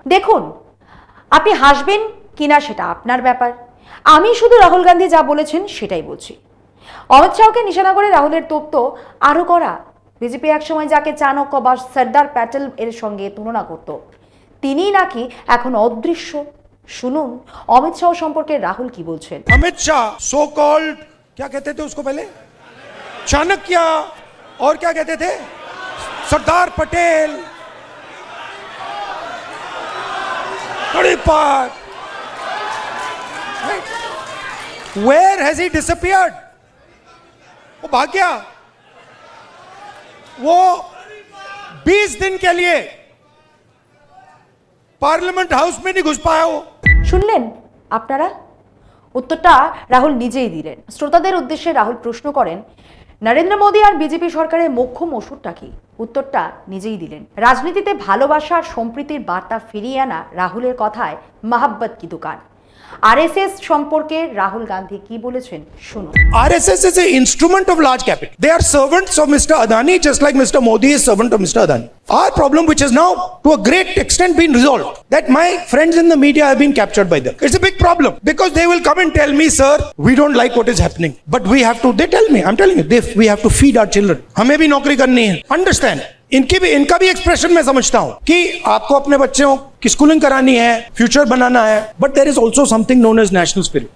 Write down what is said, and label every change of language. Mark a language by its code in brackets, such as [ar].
[bn] দেখুন, আপনি হাসবেন কিনা সেটা আপনার ব্যাপার, আমি শুধু রাহুল গান্ধী যা বলেছেন সেটাই বলছি। অমিত শাহকে নিশানা করে রাহুলের তোপ তো আরো করা। বিজেপি একসময় যাকে চাণক্য বা সর্দার প্যাটেল এর সঙ্গে তুলনা করত, তিনি নাকি এখন অদৃশ্য। শুনুন অমিত শাহ সম্পর্কে রাহুল কি বলছেন। [hi] अमित शाह सो कॉल्ड क्या कहते थे उसको पहले, चाणक्य, और क्या कहते थे सरदार पटेल, बड़ी बात। [en] Where has he disappeared? [hi] वो भाग गया। वो 20 दिन के लिए पार्लियामेंट हाउस में नहीं घुस पाया। वो [bn] শুনলেন আপনারা? উত্তরটা রাহুল নিজেই দিলেন। শ্রোতাদের উদ্দেশ্যে রাহুল প্রশ্ন করেন, নরেন্দ্র মোদী আর বিজেপি সরকারের মোক্ষম ওষুধটা কি? উত্তরটা নিজেই দিলেন। রাজনীতিতে ভালোবাসা আর সম্প্রীতির বার্তা ফিরিয়ে আনা রাহুলের কথায় মহাব্বত কি দোকান। আরএসএস সম্পর্কে রাহুল গান্ধী কি বলেছেন শুনুন। [en] RSS is an instrument of large capital. They are servants of Mr. Adani, just like Mr. Modi is servant of Mr. Adani. Our problem, which has now to a great extent been resolved, that my friends in the media have been captured by them. It's a big problem because they will come and tell me, sir, we don't like what is happening, but we have to. They tell me, I'm telling you, we have to feed our children. [hi] हमें भी नौकरी करनी है. [en] Understand? [hi] इनका भी expression मैं समझता हूं कि आपको अपने बच्चों की स्कूलिंग करानी है, फ्यूचर बनाना है, [en] But there is also something known as national spirit.